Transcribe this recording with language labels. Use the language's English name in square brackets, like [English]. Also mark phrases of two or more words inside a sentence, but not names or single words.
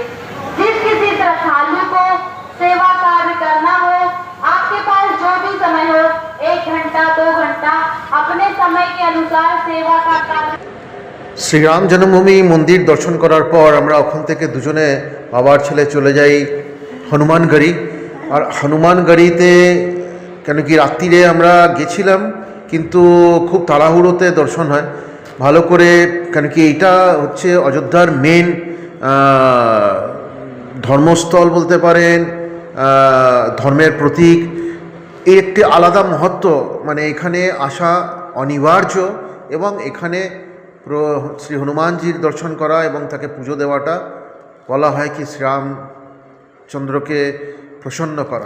[Hindi] जिस किसी श्रद्धालु को सेवा कार्य करना हो, आपके पास जो भी समय हो, 1 घंटा 2 घंटा अपने समय के अनुसार सेवा का कार्य। [Bangla] শ্রীরাম জন্মভূমি মন্দির দর্শন করার পর আমরা ওখান থেকে দুজনে বাবার ছেলে চলে যাই হনুমানগড়ি। আর হনুমানগড়িতে কেন কি রাত্রিরে আমরা গেছিলাম, কিন্তু খুব তাড়াহুড়োতে দর্শন হয় ভালো করে, কেন কি এইটা হচ্ছে অযোধ্যার মেন ধর্মস্থল বলতে পারেন, ধর্মের প্রতীক। এর একটি আলাদা মহত্ব, মানে এখানে আসা অনিবার্য এবং এখানে শ্রী হনুমানজির দর্শন করা এবং তাকে পুজো দেওয়াটা বলা হয় কি শ্রীরামচন্দ্রকে প্রসন্ন করা।